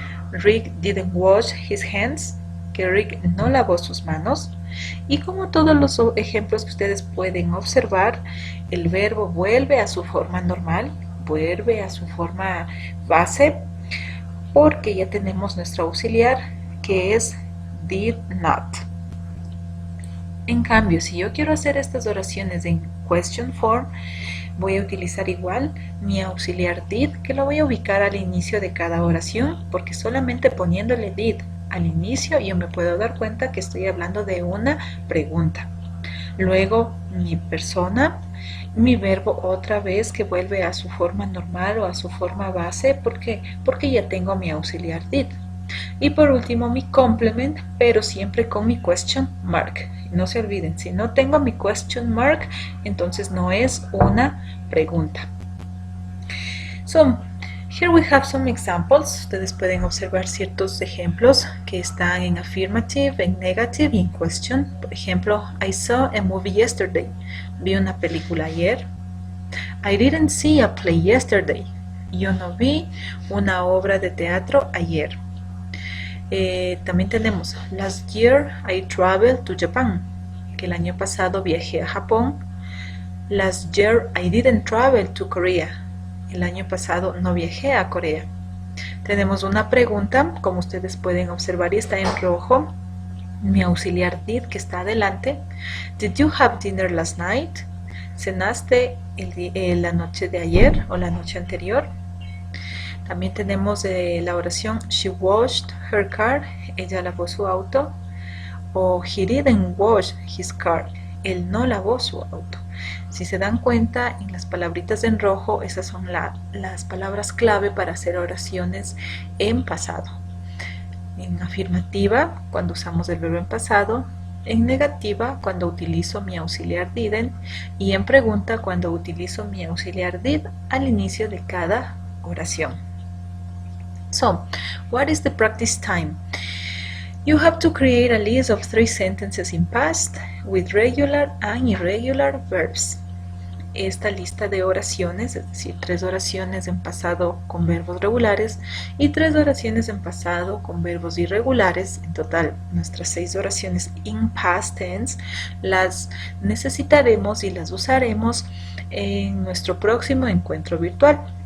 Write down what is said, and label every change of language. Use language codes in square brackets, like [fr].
[en] Rick didn't wash his hands, [es] que Rick no lavó sus manos. Y como todos los ejemplos que ustedes pueden observar, el verbo vuelve a su forma normal, vuelve a su forma base, porque ya tenemos nuestro auxiliar, que es did not. En cambio, si yo quiero hacer estas oraciones en question form, voy a utilizar igual mi auxiliar did, que lo voy a ubicar al inicio de cada oración, porque solamente poniéndole did al inicio yo me puedo dar cuenta que estoy hablando de una pregunta. Luego mi persona, mi verbo otra vez que vuelve a su forma normal o a su forma base, porque ya tengo mi auxiliar did. Y por último mi complement, pero siempre con mi question mark. No se olviden, si no tengo mi question mark, entonces no es una pregunta. [en] So, here we have some examples. [es] Ustedes pueden observar ciertos ejemplos que están en affirmative, en negative y en question. [en] Por ejemplo, I saw a movie yesterday. [es] Vi una película ayer. [en] I didn't see a play yesterday. [es] Yo no vi una obra de teatro ayer. También tenemos [en] last year I traveled to Japan, [es] que el año pasado viajé a Japón. [en] Last year I didn't travel to Korea, [es] el año pasado no viajé a Corea. Tenemos una pregunta, como ustedes pueden observar, y está en rojo. Mi auxiliar did, que está adelante. [en] Did you have dinner last night? [es] ¿Cenaste la noche de ayer o la noche anterior? También tenemos la oración [en] she washed her car, [es] ella lavó su auto. O [en] he didn't wash his car, [es] él no lavó su auto. Si se dan cuenta, en las palabritas en rojo, esas son las palabras clave para hacer oraciones en pasado. En afirmativa, cuando usamos el verbo en pasado. En negativa, cuando utilizo mi auxiliar didn't. Y en pregunta, cuando utilizo mi auxiliar did al inicio de cada oración. [en] So, what is the practice time? You have to create a list of 3 sentences in past with regular and irregular verbs. [es] Esta lista de oraciones, es decir, 3 oraciones en pasado con verbos regulares y 3 oraciones en pasado con verbos irregulares, en total nuestras 6 oraciones [en] in past tense, [es] las necesitaremos y las usaremos en nuestro próximo encuentro virtual.